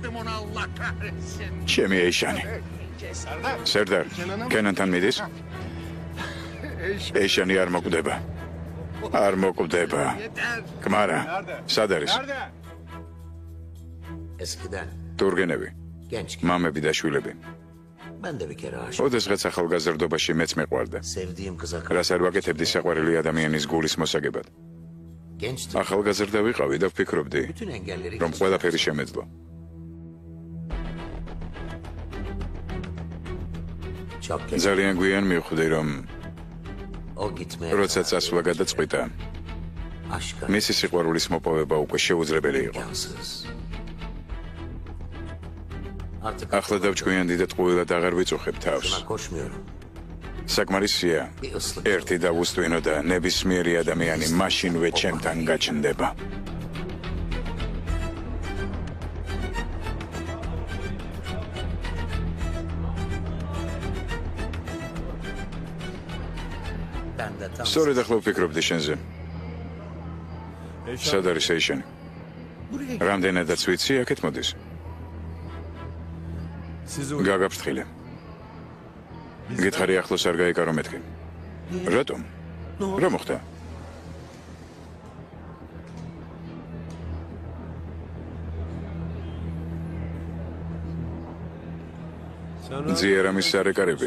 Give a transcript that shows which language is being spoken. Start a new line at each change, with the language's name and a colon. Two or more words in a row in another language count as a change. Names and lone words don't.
Georgian: ჩემი ეიშანი. სერდარ, კენანთან მიდის? ეიშანი არ მოკვდება. არ მოკვდება. კმარა, სად არის?
Turkish: Eskiden
Georgian: თურგენები,
Turkish: genç
Georgian: მამები და შვილები.
Turkish: ben de bir kere aşık.
Georgian: ოდესღაც ახალგაზრდობაში მეც მეყვარდა.
Turkish: Sevdiğim kıza
Georgian: რას არ ვაკეთებდი საყვარელი ადამიანის გულის მოსაგებად.
Turkish: gençtim.
Georgian: ახალგაზრდა ვიყავი და ვფიქრობდი,
Turkish: Bütün engelleri
Georgian: რომ ყველაფერი შემეძლო.
Turkish: çok geç.
Georgian: ძალიან გვიან მივხვდი, რომ
Turkish: O gitmeye
Georgian: როცა წასვლა გადაწყვიტა,
Turkish: aşka
Georgian: მისი სიყვარულის მოპოვება უკვე შეუძლებელი იყო.
Turkish: imkansız. Artık
Georgian: ახლა დავჭკვიანდი და ტყუილად აღარ ვიწუხებ თავს.
Turkish: buna koşmuyorum.
Georgian: საკმარისია,
Turkish: Bir ıslık.
Georgian: ერთი დავუსტვინო და ნებისმიერი ადამიანი მაშინვე ჩემთან გაჩნდება.
Turkish: Ben de tam
Georgian: სწორედ ახლა ვფიქრობდი შენზე. სად არის ეიშანი? რამდენადაც ვიცი, აქეთ მოდის. გაგაფრთხილე. გითხარი ახლოს არ გაიკარო მეთქი. რატომ? რა მოხდა? ძიერამის სარეკარები.